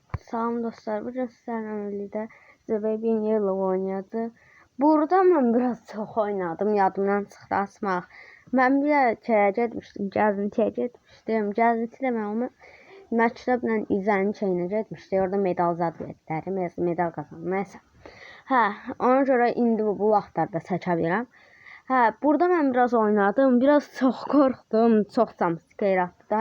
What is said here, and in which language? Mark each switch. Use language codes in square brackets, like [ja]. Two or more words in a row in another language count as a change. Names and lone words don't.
[az] Salam dostlar, [tr] bugün sizlerle birlikte The Baby in Yellow oynayacağız. Burada ben biraz çok oynadım, [az] yadımdan çıxdı asmaq. Ben bir şeye getmişdim, gəzintiyə getmişdim. Gəzinti demək onu məktəblə İzənin şeyinə getmişdi. Orada medal zad verdilər, medal qazandım. Nəysə. Hə, ona görə indi bu vaxtlarda çəkə bilirəm. Hə, burada mən biraz oynadım, biraz çox qorxdum, çox jumpscare atdı da.